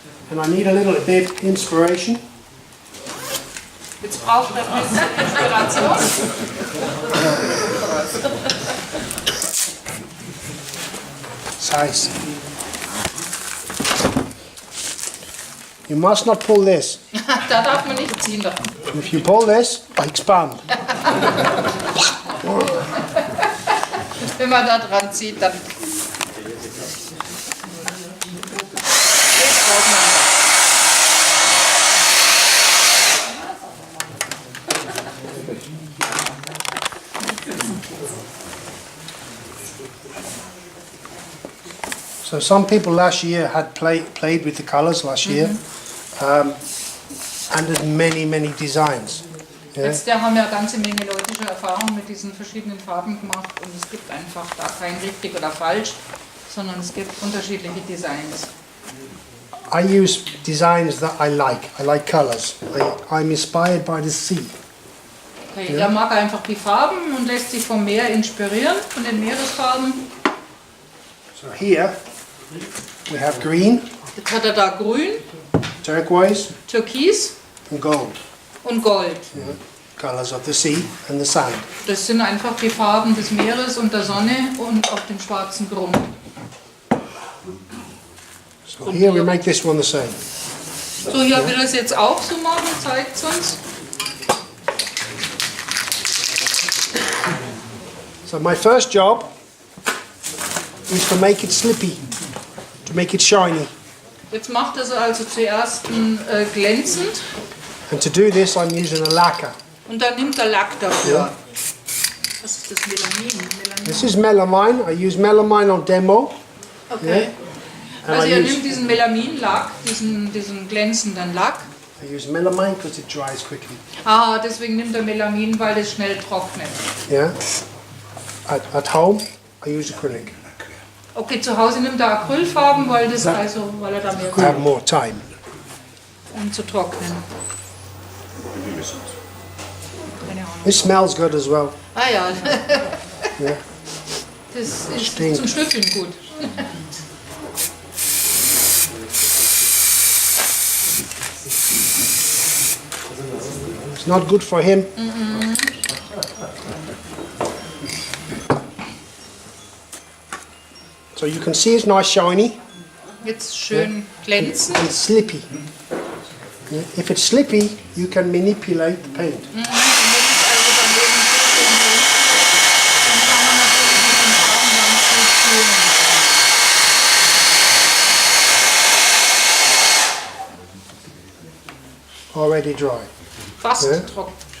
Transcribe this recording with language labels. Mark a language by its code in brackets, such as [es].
[en] And I need a little bit inspiration. [de] Jetzt braucht er ein bisschen Inspiration. [en] It's nice. You must not pull this. [de] Da darf man nicht ziehen. Da. [en] If you pull this, I expand. [de] Wenn man da dran zieht, dann geht auseinander. [en] So some people last year had played with the colors last year, and did many designs. Yeah? [de] Jetzt haben ja eine ganze Menge Leute schon Erfahrung mit diesen verschiedenen Farben gemacht und es gibt einfach da kein richtig oder falsch, sondern es gibt unterschiedliche Designs. [en] I use designs that I like. I like colors. I'm inspired by the sea. [de] Okay, er mag einfach die Farben und lässt sich vom Meer inspirieren, von den Meeresfarben. [en] So here we have green, [de] Jetzt hat er da grün, [en] turquoise, [de] türkis [en] and gold. [de] und gold. [en] Yeah. Colors of the sea and the sand. [de] Das sind einfach die Farben des Meeres und der Sonne und auf dem schwarzen Grund. [en] So here we make this one the same. [de] So, hier will er es jetzt auch so machen, zeigt es uns. [en] So my first job is to make it slippy, to make it shiny. [de] Jetzt macht er es also zuerst glänzend [en] And to do this I'm using a lacquer. [de] und dann nimmt er Lack dafür. Ja. Was ist das Melamin? [en] This is melamine. I use melamine on demo. Okay. And [de] Also [en] I [de] er [en] use, [de] nimmt diesen Melaminlack, diesen glänzenden Lack. [en] I use melamine because it dries quickly. [de] Ah, deswegen nimmt er Melamin, weil es schnell trocknet. [en] Yeah. At home I use acrylic. [de] Okay, zu Hause nimmt er Acrylfarben, weil er da mehr [en] I have more time. [de] um zu trocknen. Keine Ahnung. [en] This smells good as well. [de] Ah ja, [en] Yeah. [de] das ist Stinkt. zum Schnüffeln gut. [en] It's not good for him. So you can see it's nice shiny [de] Jetzt schön glänzend. [en] and slippy. Yeah. If it's slippy, you can manipulate the paint. Wenn es also daneben zuständig ist, dann kann man natürlich mit den Farben ganz gut spielen. Already dry. [de] Fast Ja. trocken.